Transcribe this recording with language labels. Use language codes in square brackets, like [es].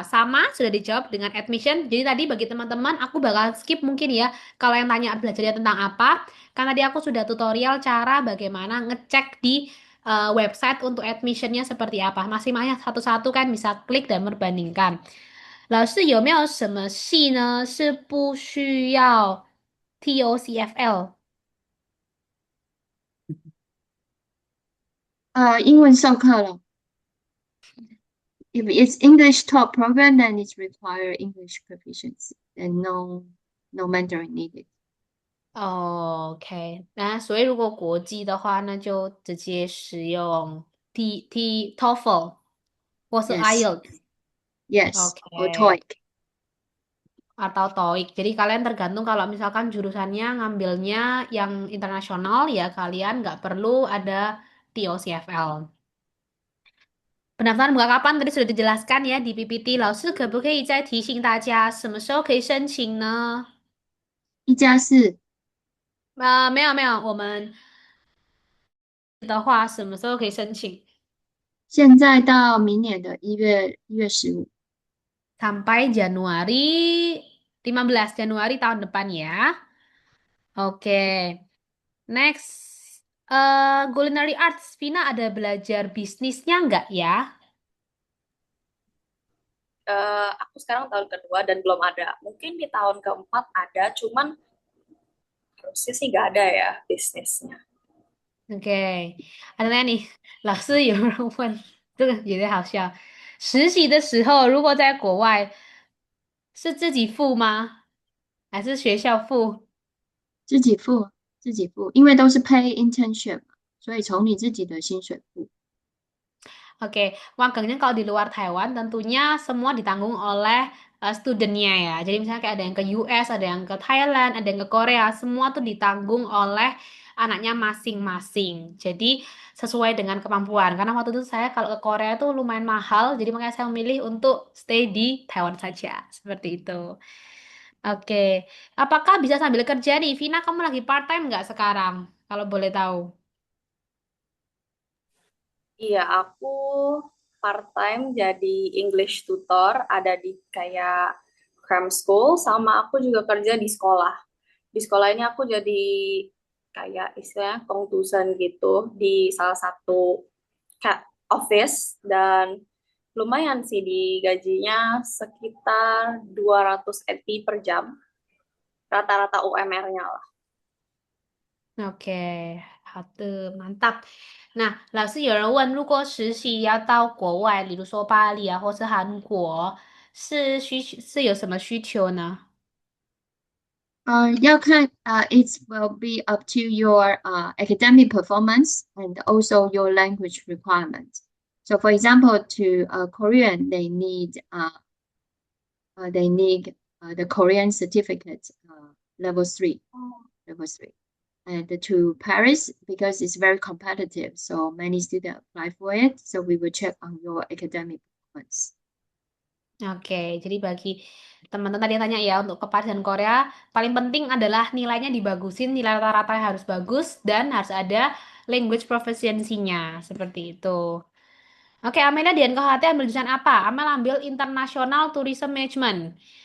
[id] Sama, sudah dijawab dengan admission. Jadi tadi bagi teman-teman aku bakal skip mungkin ya kalau yang tanya belajarnya tentang apa. Karena tadi aku sudah tutorial cara bagaimana ngecek di website untuk admissionnya seperti apa. Masing-masing satu-satu kan bisa klik dan membandingkan. [zh] 老师有没有什么系呢是不需要 TOCFL？英文授课了， [en] If it's English top program, then it's require English proficiency and no Mandarin needed. [zh] 哦，OK，那所以如果国际的话，那就直接使用 TOEFL 或是 [en] Yes, IELTS，OK， yes, or TOEIC. [id] atau TOEIC. Jadi kalian tergantung kalau misalkan jurusannya ngambilnya yang internasional ya kalian nggak perlu ada TOCFL. Pendaftaran buka kapan tadi sudah dijelaskan ya di PPT. 老师可不可以再提醒大家什么时候可以申请呢？ 1+4，没有没有，我们的话什么时候可以申请？现在到明年的1月15。 Sampai Januari 15 Januari tahun depan ya. Oke. Next. Culinary Arts. Vina ada belajar bisnisnya nggak ya? Aku sekarang tahun kedua dan belum ada. Mungkin di tahun keempat ada, cuman harusnya sih nggak ada ya bisnisnya. [zh] OK，啊，那你老师有人问，这个有点好笑。实习的时候，如果在国外，是自己付吗？还是学校付？自己付，自己付，因为都是 [en] pay internship [zh] 嘛，所以从你自己的薪水付。 [id] Oke, magangnya kalau di luar Taiwan tentunya semua ditanggung oleh studentnya ya. Jadi misalnya kayak ada yang ke US, ada yang ke Thailand, ada yang ke Korea, semua tuh ditanggung oleh anaknya masing-masing. Jadi sesuai dengan kemampuan. Karena waktu itu saya kalau ke Korea tuh lumayan mahal, jadi makanya saya memilih untuk stay di Taiwan saja. Seperti itu. Oke, apakah bisa sambil kerja nih? Vina, kamu lagi part time nggak sekarang? Kalau boleh tahu. Iya, aku part-time jadi English tutor, ada di kayak cram school, sama aku juga kerja di sekolah. Di sekolah ini aku jadi kayak istilahnya kongtusan gitu di salah satu office, dan lumayan sih di gajinya sekitar 200 NT per jam, rata-rata UMR-nya lah. [zh] OK，好的， [id] mantap。 [zh] 那老师有人问，如果实习要到国外，比如说巴黎啊，或是韩国，是有什么需求呢？要看 [en] it will be up to your academic performance and also your language requirement. So for example, to Korean, they need the Korean certificate level 3, level 3. And to Paris, because it's very competitive, so many students apply for it. So we will check on your academic performance. [id] Oke, jadi bagi teman-teman tadi yang tanya ya untuk ke Paris dan Korea, paling penting adalah nilainya dibagusin, nilai rata-rata harus bagus dan harus ada language proficiency-nya, seperti itu. Oke, Amelia di NKHT ambil jurusan apa? Amel ambil International Tourism Management.